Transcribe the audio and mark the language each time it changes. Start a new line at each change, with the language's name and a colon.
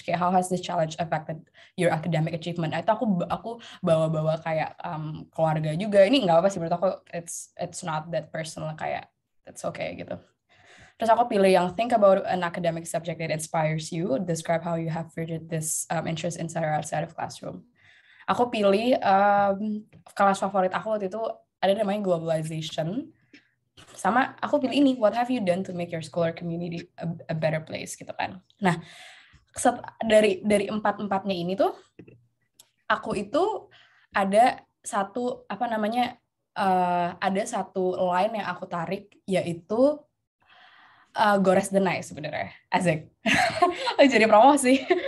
English: Kayak how has this challenge affected your academic achievement?
Indonesian: Itu aku bawa kayak keluarga juga. Ini nggak apa sih menurut aku,
English: it's not that personal,
Indonesian: kayak
English: it's okay
Indonesian: gitu. Terus aku pilih yang
English: think about an academic subject that inspires you. Describe how you have furthered this interest inside or outside of classroom.
Indonesian: Aku pilih kelas favorit aku waktu itu ada namanya globalization. Sama aku pilih ini,
English: what have you done to make your school or community a better place gitu kan.
Indonesian: Nah, dari empat-empatnya ini tuh aku itu ada satu ada satu line yang aku tarik, yaitu Gores Denai sebenarnya. Asik. Jadi promosi.